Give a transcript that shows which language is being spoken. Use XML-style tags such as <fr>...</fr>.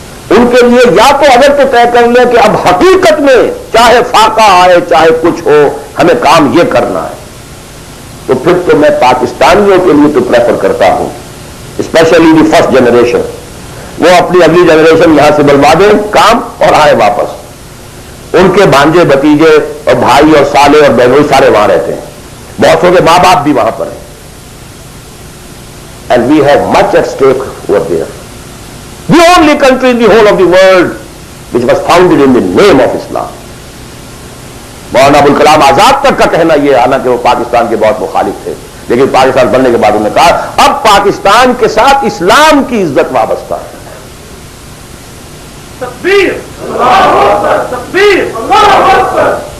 <ur>ان کے لیے یا تو اگر تو طے کر لیں کہ اب حقیقت میں چاہے فاقہ آئے چاہے کچھ ہو ہمیں کام یہ کرنا ہے، تو پھر تو میں پاکستانیوں کے لیے تو پریفر کرتا ہوں،</ur> <en>especially the first generation,</en> <ur>وہ اپنی اگلی جنریشن یہاں سے بلوا دیں کام اور آئے واپس. ان کے بھانجے بھتیجے اور بھائی اور سالے اور بہنوئی سارے وہاں رہتے ہیں، بہتوں کے ماں باپ بھی وہاں پر ہیں.</ur> <en>And we have much at stake over there. The only country in the whole of the world which was founded in the name of Islam.</en> <ur>مولانا ابوالکلام آزاد تک کا کہنا یہ، حالانکہ وہ پاکستان کے بہت مخالف تھے، لیکن پاکستان بننے کے بعد انہوں نے کہا اب پاکستان کے ساتھ اسلام کی عزت وابستہ ہے. تکبیر، اللہ اکبر، تکبیر، اللہ اکبر.</ur>